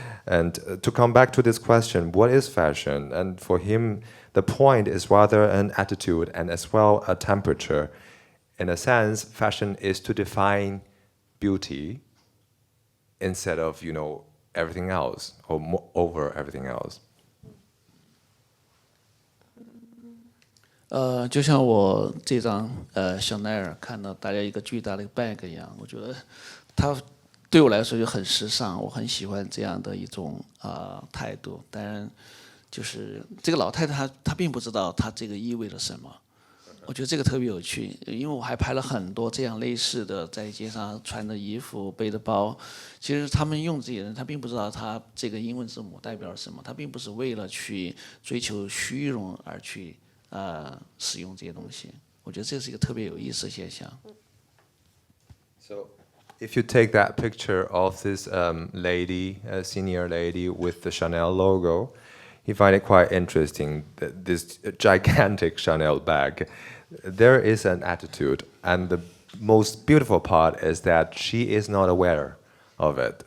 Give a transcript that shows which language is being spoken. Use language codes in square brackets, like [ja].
[en] And to come back to this question, what is fashion? And for him, the point is rather an attitude and as well a temperature. In a sense, fashion is to define beauty instead of, everything else or over everything else. [zh] 就像我这张香奈儿看到大家一个巨大的 bag 一样，我觉得它对我来说就很时尚，我很喜欢这样的一种态度。当然，就是这个老太太她并不知道她这个意味着什么。我觉得这个特别有趣，因为我还拍了很多这样类似的在街上穿的衣服、背的包。其实他们用这些人，他并不知道他这个英文字母代表什么，他并不是为了去追求虚荣而去使用这些东西。我觉得这是一个特别有意思的现象。 [en] So, if you take that picture of this lady, a senior lady with the Chanel logo, you find it quite interesting. This gigantic Chanel bag. There is an attitude, and the most beautiful part is that she is not aware of it.